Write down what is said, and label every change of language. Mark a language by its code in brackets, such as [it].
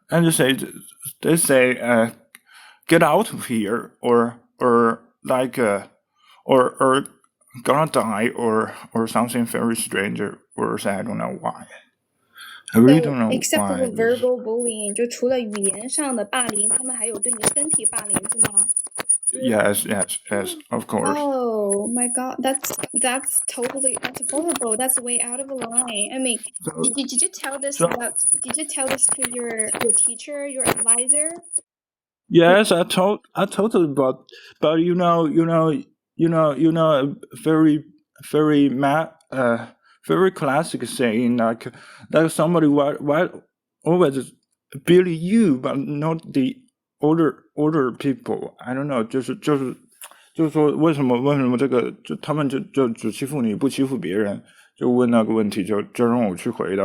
[en] They say get out of here or like or gonna die or something very strange words. I don't know why. I really don't know except why. for verbal bullying, [zh] 就除了语言上的霸凌，他们还有对你身体霸凌，是吗 [en] Yes, of course. Oh my god, that's horrible. That's way out of line. I mean, did you tell this to your teacher, your advisor? Yes, I told them, but very classic saying like somebody why always bully you but not the older people. I don't know， [zh] 就是说为什么这个就他们就只欺负你不欺负别人，就问那个问题就让我去回答。